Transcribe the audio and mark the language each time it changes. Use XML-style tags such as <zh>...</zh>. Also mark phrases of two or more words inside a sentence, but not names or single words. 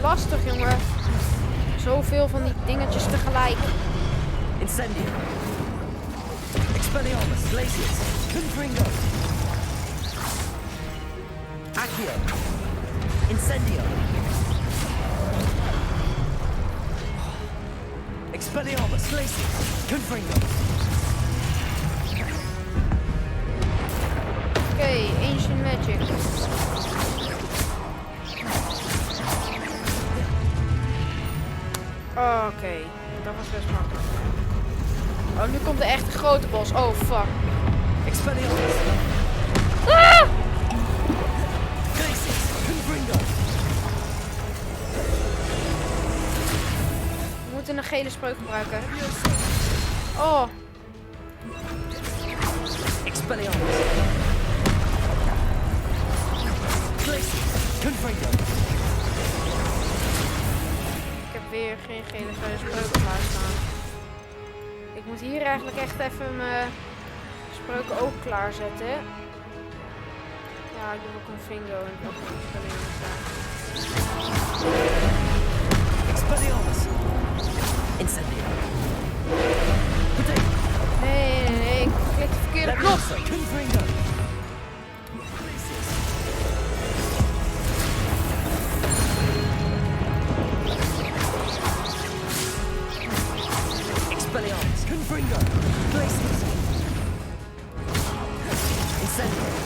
<nl>lastig, jongen. Zoveel van die dingetjes tegelijk. Incendio. Expelliarmus. Glacius. Confringo. Accio. Incendio. Expelliarmus. Glacius. Confringo. Oké, Ancient Magic. Oké, dat was best makkelijk. Oh, nu komt de echte grote bos. Oh, fuck. Expelliarmus. Ah! Glacius. Confringo. We moeten een gele spreuk gebruiken. Oh. Expelliarmus. Glacius. Confringo. Ik heb weer geen gele spreuk klaarstaan. Ik moet hier eigenlijk echt even mijn spreuken ook klaarzetten. Ja, ik doe ook een Fingo en ook een Expelliarmus. Incendio. Nee, ik klik de verkeerde knop. Confringo. Expelliarmus. Confringo. Glacius. Incendio.</nl>